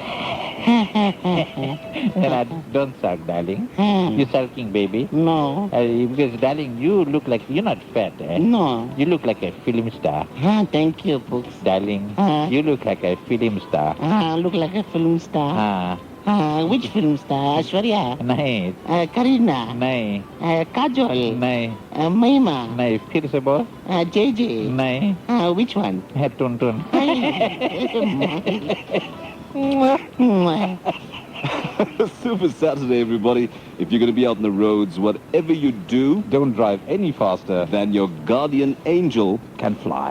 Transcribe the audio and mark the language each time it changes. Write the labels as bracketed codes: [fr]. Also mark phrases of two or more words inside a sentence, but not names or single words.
[en] And I don't sulk, darling. You sulking, baby? No. Because, darling, you look like, you're not fat, eh? No. You look like a film star. Thank you, Pooks. Darling, you look like a film star. Look like a film star. Which film star? Ashwarya? Nahi. Karina? Nahi. Kajol? Nahi. Maima? [hi] नहीं। फिर से बोल. [en] JJ? Nahi. Which one? Tun Tun. Super Saturday, everybody. If you're going to be out on the roads, whatever you do, don't drive any faster than your guardian angel can fly.